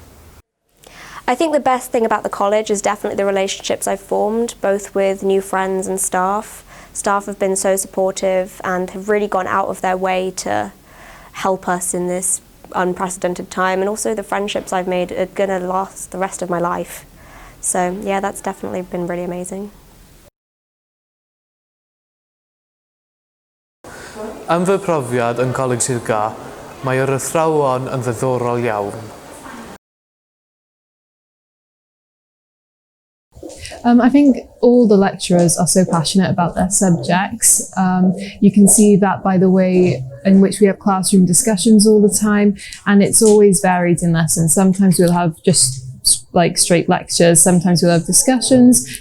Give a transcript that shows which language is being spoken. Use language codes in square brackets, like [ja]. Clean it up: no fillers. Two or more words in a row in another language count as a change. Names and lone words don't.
[en] I think the best thing about the college is definitely the relationships I've formed, both with new friends and staff. Staff have been so supportive and have really gone out of their way to help us in this unprecedented time, and also the friendships I've made are going to last the rest of my life. So yeah, that's definitely been really amazing. [cy] Am fy profiad yn Coleg Sir Gâr, mae'r athrawon yn ddiddorol iawn. [en] I think all the lecturers are so passionate about their subjects. You can see that by the way in which we have classroom discussions all the time, and it's always varied in lessons. Sometimes we'll have just like straight lectures. Sometimes we'll have discussions.